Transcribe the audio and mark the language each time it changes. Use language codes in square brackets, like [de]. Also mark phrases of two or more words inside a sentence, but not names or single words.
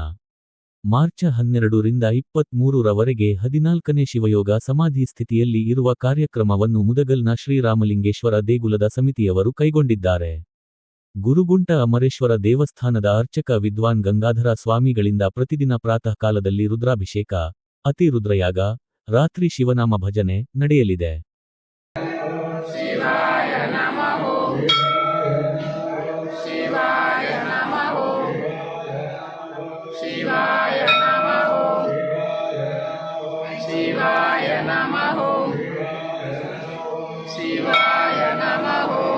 [kn] ಮಾರ್ಚ್ 12 ರಿಂದ 23 ರವರೆಗೆ 14ನೇ ಶಿವಯೋಗ ಸಮಾಧಿ ಸ್ಥಿತಿಯಲ್ಲಿ ಇರುವ ಕಾರ್ಯಕ್ರಮವನ್ನು ಮುದಗಲ್ನ ಶ್ರೀರಾಮಲಿಂಗೇಶ್ವರ ದೇಗುಲದ ಸಮಿತಿಯವರು ಕೈಗೊಂಡಿದ್ದಾರೆ. ಗುರುಗುಂಟ ಅಮರೇಶ್ವರ ದೇವಸ್ಥಾನದ ಅರ್ಚಕ ವಿದ್ವಾನ್ ಗಂಗಾಧರ ಸ್ವಾಮಿಗಳಿಂದ ಪ್ರತಿದಿನ ಪ್ರಾತಃ ಕಾಲದಲ್ಲಿ ರುದ್ರಾಭಿಷೇಕ, ಅತಿ ರುದ್ರಯಾಗ, ರಾತ್ರಿ ಶಿವನಾಮ ಭಜನೆ ನಡೆಯಲಿದೆ. [sa] ಶಿವಾಯ ನಮಃ ಶಿವಾಯ ನಮಃ ಶಿವಾಯ ನಮಃ ಶಿವಾಯ ನಮಃ ಶಿವಾಯ ನಮಃ